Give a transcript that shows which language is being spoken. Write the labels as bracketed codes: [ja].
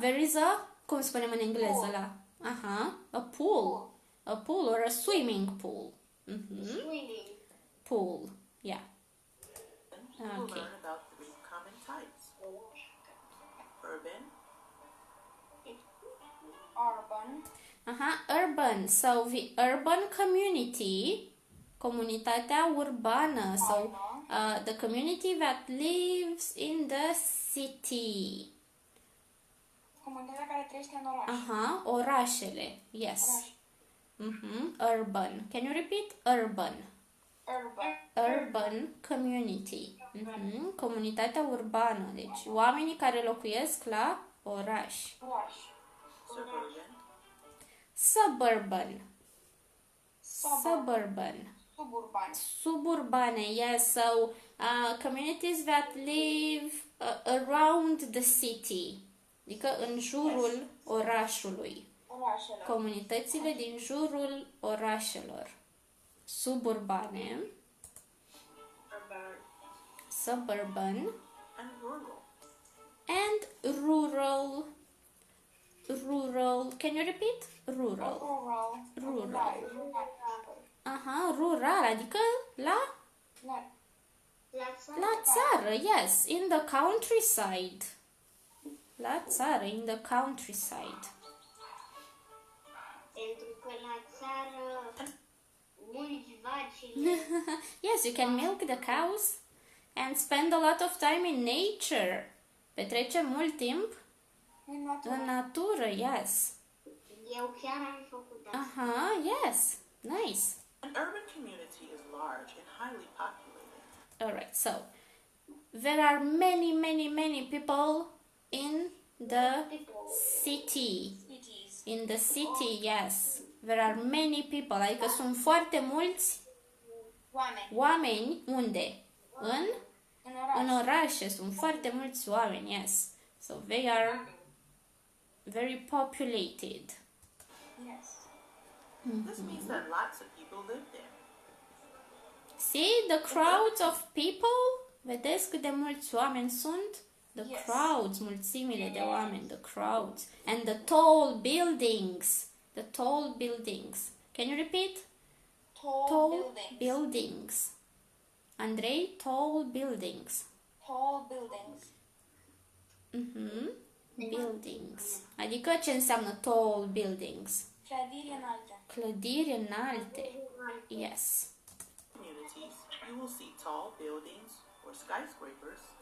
[en] There is a, [ro] cum spunem în engleză la? [en] A pool. A pool or a swimming pool. Swimming. Pool, yeah. You will Okay. learn about 3 common types. Urban, Urban. Urban. So the urban community, [ro] comunitatea urbană. [en] So the community that lives in the city. [ro] Comunitatea care trăiește în oraș. Orașele. [en] Yes. Urban. Can you repeat? Urban. Urban. Urban community. [ro] Comunitatea urbană. Deci oamenii care locuiesc la oraș. Oraș. [en] suburban, Suburban. Suburban. [ro] Suburbane, yes. [en] So communities that live around the city. [ro] Adică în jurul orașului. Orașele. Comunitățile din jurul orașelor. Suburbane. [en] Suburban. and rural. And rural. Rural. Can you repeat? Rural. Rural. [ro] Rural, adică la țară, yes, [en] in the countryside. [ro] La țară, [en] in the countryside. [ro] Pentru că la țară mulți vacile. [en] Yes, you can milk the cows and spend a lot of time in nature. [ro] Petrecem mult timp în natură, yes. Eu chiar am făcut asta. [en] Yes, nice. An urban community is large and highly populated. All right, so there are many, many, many people in the city. Cities. In the city, yes. There are many people, [ro] adică sunt foarte mulți Oameni. oameni. Unde? În În oraș. orașe sunt foarte mulți oameni, yes. [en] So they are very populated. Yes. This means that lots of people live there. See the crowds of people? [ro] Vedeți cât de mulți oameni sunt? [en] The Yes. crowds, [ro] mulțimile de oameni, [en] the crowds. And the tall buildings. The tall buildings. Can you repeat? Tall buildings. buildings. Andrei, tall buildings. Tall buildings. Buildings. [ro] Adică ce înseamnă [en] tall buildings? [ro] Clădiri înalte. Clădiri înalte. Yes. [en] Communities, you will see tall buildings or skyscrapers,